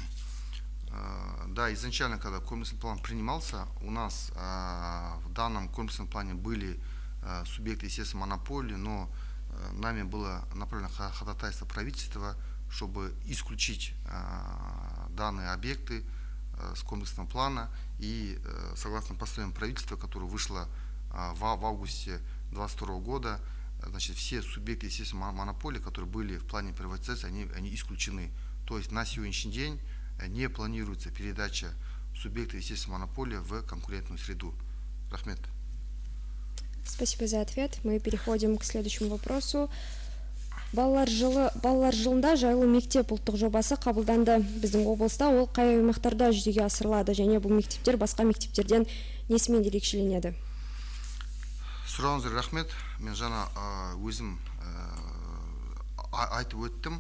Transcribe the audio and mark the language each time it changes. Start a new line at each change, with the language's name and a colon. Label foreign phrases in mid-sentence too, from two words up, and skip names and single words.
Russian: Да, изначально, когда комплексный план принимался, у нас в данном комплексном плане были субъекты естественной монополии, но нами было направлено ходатайство правительства, чтобы исключить данные объекты с комплексного плана, и согласно постановлению правительства, которое вышло в августе 2022 года, значит, все субъекты естественной монополии, которые были в плане приватизации, они исключены. То есть на сегодняшний день не планируется передача субъекта естественной монополии в конкурентную среду. Рахмет. Спасибо за ответ. Мы переходим к следующему вопросу.
Kazakh: Балалар жылында жайлы мектеп ұлттық жобасы қабылданды. Біздің облыста ол қай аймақтарда жүзеге асырылады, және бұл мектептер басқа мектептерден несімен ерекшеленеді? Сұрағыңызға рахмет. Мен жаңа өзім айтып өттім.